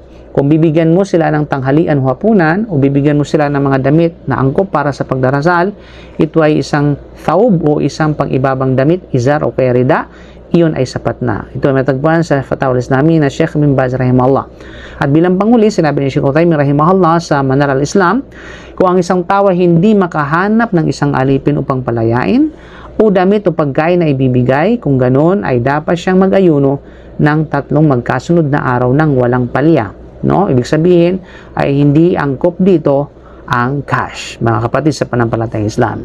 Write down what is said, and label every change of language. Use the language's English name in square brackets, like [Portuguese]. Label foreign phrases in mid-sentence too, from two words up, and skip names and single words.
[Filipino] Kung bibigyan mo sila ng tanghalian o hapunan o bibigyan mo sila ng mga damit na angkop para sa pagdarasal, ito ay isang thawb o isang pang-ibabang damit, izar o kaya rida, iyon ay sapat na. Ito ay matagpuan sa Fatwa al-Islami na Sheikh Ibn Baz rahimahullah. At bilang panghuli, sinabi ni Sheikh Uthaymeen rahimahullah sa Manar al-Islam, kung ang isang tao hindi makahanap ng isang alipin upang palayain o damit o pagkain na ibibigay, kung ganoon ay dapat siyang mag-ayuno ng 3 magkasunod na araw ng walang palya. No? Ibig sabihin ay hindi angkop dito ang cash, mga kapatid sa panampalatayang Islam.